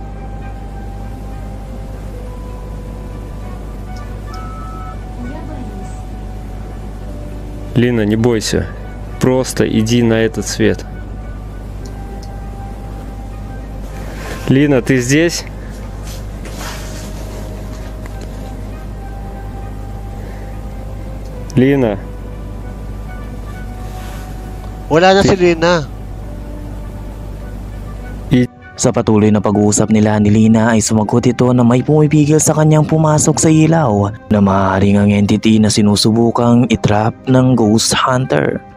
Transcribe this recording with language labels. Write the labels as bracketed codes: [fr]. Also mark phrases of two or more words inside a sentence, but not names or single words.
[ru] Лина, не бойся. Просто иди на этот свет. Лина, ты здесь? Лина. [tl] Wala na si Lina. Sa patuloy na pag-uusap nila ni Lina ay sumagot ito na may pumipigil sa kanyang pumasok sa ilaw na maaaring ang entity na sinusubukang itrap ng Ghost Hunter.